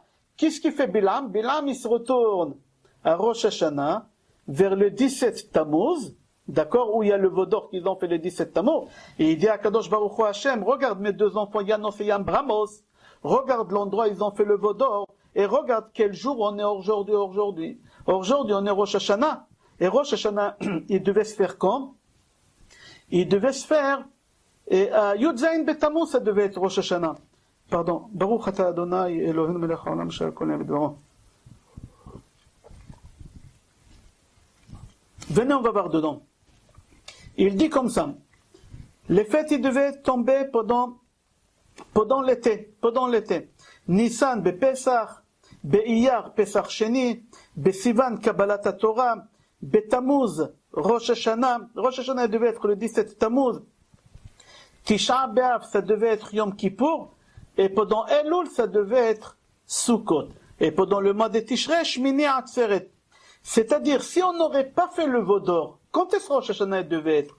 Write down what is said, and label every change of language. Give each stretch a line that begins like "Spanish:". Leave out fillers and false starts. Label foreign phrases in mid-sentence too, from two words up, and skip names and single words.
French: Qu'est-ce qu'il fait Bilam? Bilam, il se retourne à Rosh Hashanah, vers le 17 Tammuz, d'accord, où il y a le veau d'or qu'ils ont fait le 17 Tammuz, et il dit à
Hebrew: קדוש ברוך הוא השם,
French: regarde mes deux enfants, Yanos et Yambramos, regarde l'endroit où ils ont fait le veau d'or, et regarde quel jour on est aujourd'hui. Aujourd'hui, on est Rosh Hashanah. Et Rosh Hashanah, il devait se faire quand? Il devait se faire, et à
Hebrew: י"ז בתמוז,
French: ça devait être Rosh Hashanah. Pardon.
Hebrew: ברוך אתה ה' אלהינו מלך העולם אשר כל נעם בדברו.
French: Venez, on va voir dedans. Il dit comme ça. Les fêtes, ils devaient tomber pendant l'été. Nissan,
Hebrew: בפסח, באייר פסח שני, בסיוון קבלת התורה, בתמוז ראש השנה, ראש השנה,
French: ראש השנה devait être le 17 Tammuz, Tisha B'Av ça devait être Yom Kippour, et pendant Elul ça devait être Sukkot, et pendant le mois de Tishrei, Shmini Atzeret. C'est-à-dire, si on n'aurait pas fait le veau d'or, quand est-ce que Rosh Hashanah devait être?